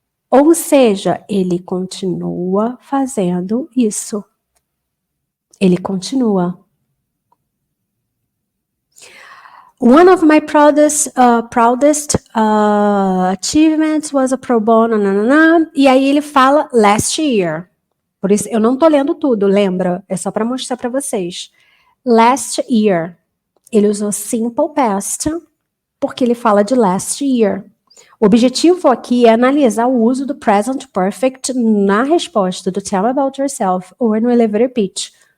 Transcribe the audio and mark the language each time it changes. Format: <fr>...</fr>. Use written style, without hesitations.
<pt>Ou seja, ele continua fazendo isso. Ele continua.</pt> <en>One of my proudest achievements was a pro bono,</en> <pt>e aí ele fala</pt> <en>last year.</en> <pt>Por isso, eu não tô lendo tudo, lembra? É só para mostrar para vocês.</pt> <en>Last year.</en> <pt>Ele usou simple past, porque ele fala de last year. O objetivo aqui é analisar o uso do present perfect na resposta do tell me about yourself ou no elevator pitch.</pt>